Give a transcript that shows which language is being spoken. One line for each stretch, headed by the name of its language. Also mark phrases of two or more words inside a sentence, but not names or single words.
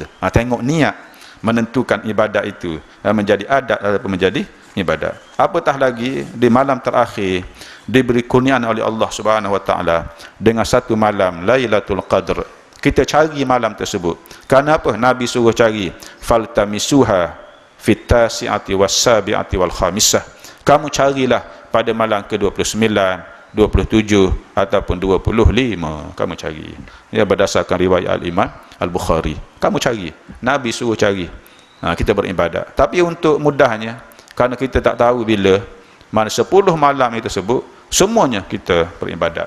Malay: Tengok niat menentukan ibadat itu menjadi adat ataupun menjadi ibadat. Apatah lagi di malam terakhir diberi kurniaan oleh Allah
Arabic: سبحانه وتعالى
Malay: dengan satu malam Lailatul Qadr. Kita cari malam tersebut. Kenapa Nabi suruh cari?
Arabic: فالتمسوها في التاسعة والسابعة والخامسة.
Malay: Kamu carilah pada malam ke-29, 27 ataupun 25. Kamu cari. Ya, berdasarkan riwayat Al-Imam Al-Bukhari. Kamu cari. Nabi suruh cari. Kita beribadat. Tapi untuk mudahnya, kerana kita tak tahu bila mana 10 malam itu tersebut, semuanya kita beribadat.